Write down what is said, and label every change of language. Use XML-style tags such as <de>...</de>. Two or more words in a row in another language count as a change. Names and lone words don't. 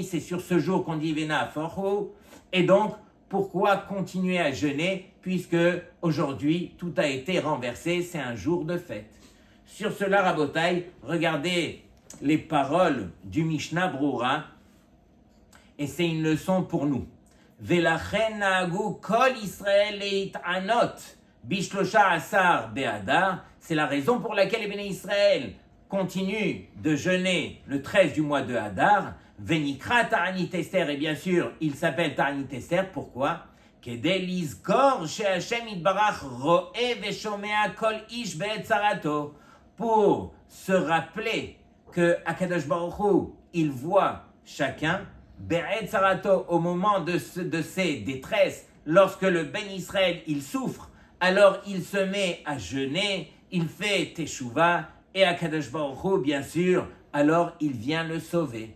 <fr>C'est sur ce jour qu'on dit</fr> <he>ונהפוך הוא.</he> <fr>Et donc, pourquoi continuer à jeûner puisque aujourd'hui tout a été renversé? C'est un jour de fête. Sur cela, Rabotai, regardez les paroles du Mishnah Brura, et c'est une leçon pour nous.</fr> <he>ולכן נהגו כל ישראל להתענות ב-13 באדר.</he> <fr>C'est la raison pour laquelle les</fr> <he>בני ישראל</he> <fr>continuent de jeûner le 13 du mois de Hadar.</fr> <he>ונקרא תענית אסתר,</he> <fr>et bien sûr, il s'appelle Ta'anit Esther. Pourquoi?</fr> <he>כדי לזכור שהשם יתברך רואה ושומע כל איש בעת צרתו.</he> <fr>Pour se rappeler que</fr> <he>הקדוש ברוך הוא,</he> <fr>il voit chacun,</fr> <he>בעת צרתו,</he> <fr>au moment de ses détresses, lorsque le</fr> <he>בן ישראל,</he> <fr>il souffre, alors il se met à jeûner, il fait Teshuvah, et</fr> <he>הקדוש ברוך הוא,</he> <fr>bien sûr, alors il vient le sauver.</fr>